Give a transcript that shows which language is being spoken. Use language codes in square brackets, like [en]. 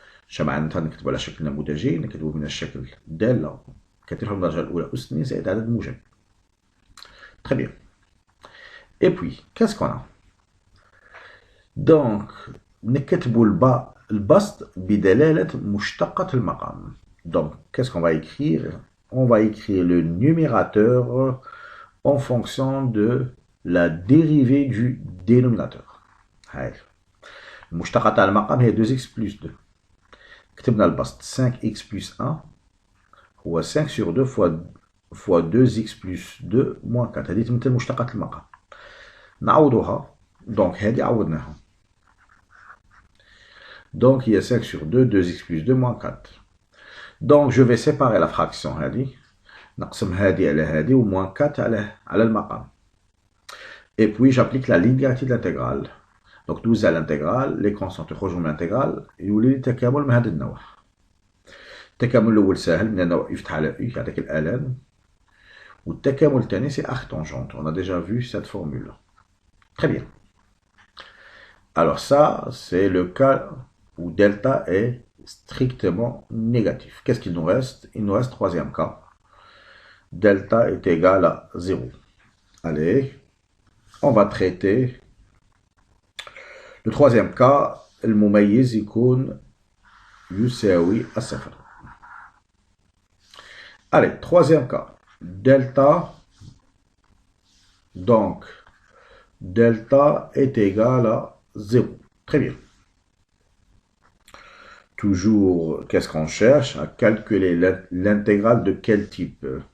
[ar] اش معناتها نكتبوا على الشكل النموذجي؟ نكتبوا من الشكل دالة كثير الحدود من الدرجة الأولى أس 2 زائد عدد موجب. [fr] Très bien. Et puis, qu'est-ce qu'on a? [ar] Donc, نكتبوا البسط بدلالة مشتقة المقام. [fr] Donc, qu'est-ce qu'on va écrire? On va écrire le numérateur en fonction de la dérivée du dénominateur. [ar] هاي المشتقة تاع المقام هي [fr] 2x plus 2. [ar] كتبنا البسط [fr] 5x plus 1 هو 5 sur 2 fois 2x plus 2 moins 4. [ar] هذه تمثل مشتقة المقام. نعوضوها. Donc هذه عوضناها. [fr] Donc il y a 5 sur 2, 2x plus 2 moins 4. Donc je vais séparer la fraction [ar] هذه. نقسم هذه على هذه و [fr] moins 4 [ar] على المقام. [fr] Et puis j'applique la linéarité de l'intégrale. [ar] Donc دوز على [fr] l'intégrale, les constantes [ar] يخرجوا من l'intégrale يولي لي تكامل من هذا النوع. التكامل الأول سهل من أنه يفتح على U يعطيك الآلان. والتكامل الثاني [fr] c'est arc tangente. On a déjà vu cette formule. Très bien. Alors ça, c'est le cas où delta est strictement négatif. Qu'est-ce qu'il nous reste? Il nous reste troisième cas. Delta est égal à 0. Allez, on va traiter le troisième cas. [ar] المميز يكون يساوي الصفر. [fr] Allez, troisième cas. Delta, donc, delta est égal à 0. Très bien. Toujours, qu'est-ce qu'on cherche? À calculer l'intégrale de quel type?